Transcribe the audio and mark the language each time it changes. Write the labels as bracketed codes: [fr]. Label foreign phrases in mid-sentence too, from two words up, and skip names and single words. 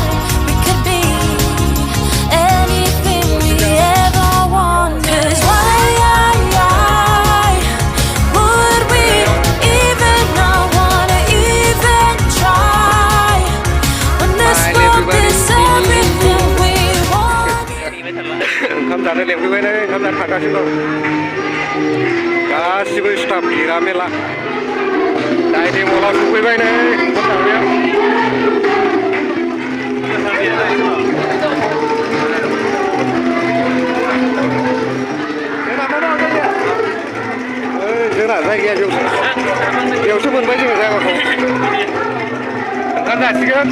[en] We could be anything we ever wanted. 'Cause why would we even not wanna even try when this world is everything we want? [brx] ओंखाम जानो लेंफैबाय नै ओंखाम जानो थांगासिनो दं गासिबो स्टाफ गिरा मेला डाइनिं हलाव सफैबाय नै ओंखाम जानायाव जोंना जायगाया बेयावसो मोनबाय जोङो जायगाखौ ओंखाम जासिगोन